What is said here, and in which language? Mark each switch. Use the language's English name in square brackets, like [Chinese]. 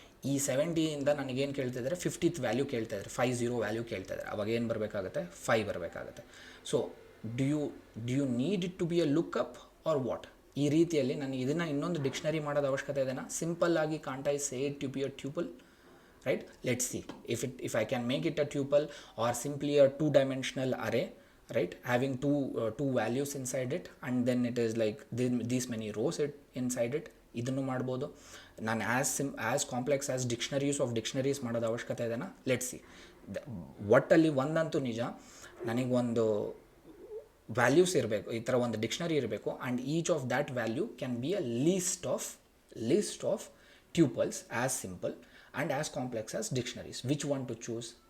[Kannada] ಈ 70ಇಂದ ನನಗೇನು ಕೇಳ್ತಿದ್ದಾರೆ, 50th ವ್ಯಾಲ್ಯೂ ಕೇಳ್ತಾಯಿದ್ದಾರೆ, 50 ವ್ಯಾಲ್ಯೂ ಕೇಳ್ತಾಯಿದ್ದಾರೆ. ಅವಾಗ ಏನು ಬರಬೇಕಾಗುತ್ತೆ, 5 ಬರಬೇಕಾಗುತ್ತೆ. [English] So do you need it to be a lookup or what? [Kannada] ಈ ರೀತಿಯಲ್ಲಿ ನನಗೆ ಇದನ್ನು ಇನ್ನೊಂದು ಡಿಕ್ಷನರಿ ಮಾಡೋದು ಅವಶ್ಯಕತೆ ಇದೆನಾ? ಸಿಂಪಲ್ ಆಗಿ [English] Can't I say it to be a tuple, right? Let's see if I can make it a tuple or simply a two-dimensional array, right? Having two values inside it, and then it is like these many rows inside it. [Kannada] ಇದನ್ನು ಮಾಡ್ಬೋದು. [English] ನಾನು as complex as dictionaries of dictionaries [Kannada] ಮಾಡೋದು ಅವಶ್ಯಕತೆ ಇದೆನಾ? [English] Let's see. [Kannada] ಒಟ್ಟಲ್ಲಿ ಒಂದಂತೂ ನಿಜ, ನನಗೊಂದು ವ್ಯಾಲ್ಯೂಸ್ ಇರಬೇಕು, ಈ ಥರ ಒಂದು ಡಿಕ್ಷನರಿ ಇರಬೇಕು, [English] And each of that value can be a list of tuples as simple and as complex as dictionaries. Which one to choose?